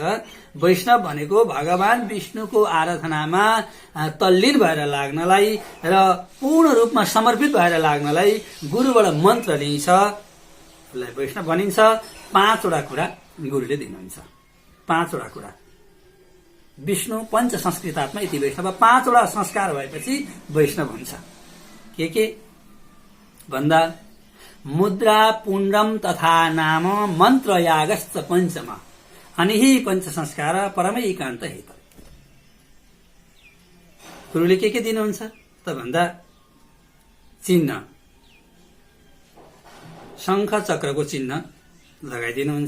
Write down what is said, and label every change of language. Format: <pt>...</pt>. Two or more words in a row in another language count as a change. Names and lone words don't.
<ne>वैष्णव भनेको भगवान विष्णुको आराधनामा तल्लीन भएर लाग्नलाई र पूर्ण रूपमा समर्पित भएर लाग्नलाई गुरुबाट मन्त्र लिन्छ, उसलाई वैष्णव भनिन्छ। 5 वटा कुरा गुरुले दिनुहुन्छ। 5 वटा कुरा।</ne> <sa>विष्णु पञ्च संस्कृतात्मा इति वैष्णव।</sa> <ne>5 वटा संस्कार भएपछि वैष्णव हुन्छ। के भन्दा</ne> <sa>मुद्रा पुण्डम तथा नाम मन्त्र यागश्च पञ्चम अनिहि पञ्च संस्कार परमै एकान्त हेत।</sa> <ne>गुरुले के दिनुहुन्छ त भन्दा चिन्ह, शङ्ख चक्रको चिन्ह लगाइदिनुहुन्छ।</ne>